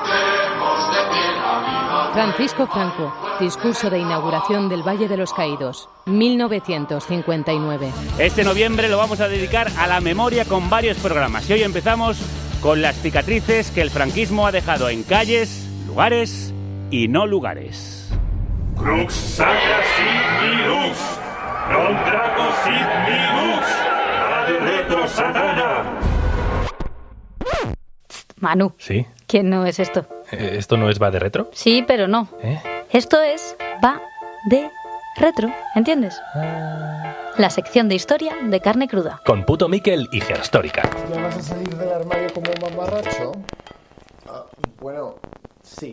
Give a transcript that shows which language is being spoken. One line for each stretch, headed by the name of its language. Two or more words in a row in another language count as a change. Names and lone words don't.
Spanish: Francisco Franco, discurso de inauguración del Valle de los Caídos, 1959. Este noviembre lo vamos a dedicar a la memoria con varios programas y hoy empezamos con las cicatrices que el franquismo ha dejado en calles, lugares y no lugares.
Latin: Crux sacra sit minus, non drago sit minus, ad retro satana.
Spanish: Manu. ¿Sí? ¿Quién no es esto? ¿Esto no es Va de Retro? Sí, pero no. Esto es Va de Retro, ¿entiendes? La sección de historia de Carne Cruda. Con Puto Miquel y Gerstórica. ¿Ya vas a salir del armario como un mamarracho? Bueno, sí.